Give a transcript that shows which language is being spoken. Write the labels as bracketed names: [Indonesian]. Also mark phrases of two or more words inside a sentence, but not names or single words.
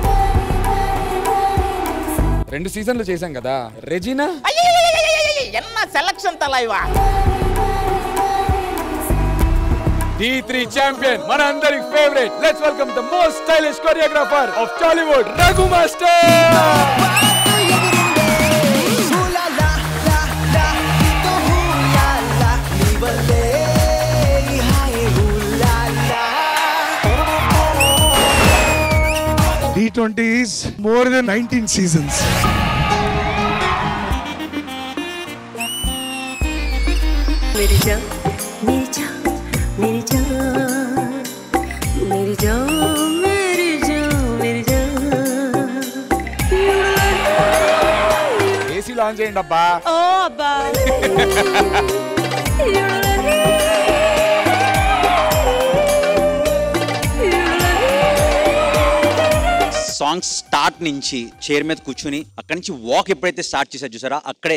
[Telugu] 2 సీజన్లు చేశాం కదా. రెజినా [Tamil] என்ன செலக்ஷன் தலைவா. [Telugu] D3 ఛాంపియన్ మన అందరి ఫేవరెట్. [English] Let's welcome the most stylish choreographer of Tollywood, Raghu Master. D20 is more than 19 seasons. [Hindi] मेरी जान मेरी जान मेरी जान मेरी जान मेरी जान मेरी जान. [Telugu] ఏసీ లాంచ్ చేయండి అబ్బా. ఓ అబ్బా. [English] song start [Telugu] నుంచి చైర్ మీద కూర్చుని అక్కడి నుంచి వాక్ ఎప్పుడైతే స్టార్ట్ చేశారు చూసారా, అక్కడే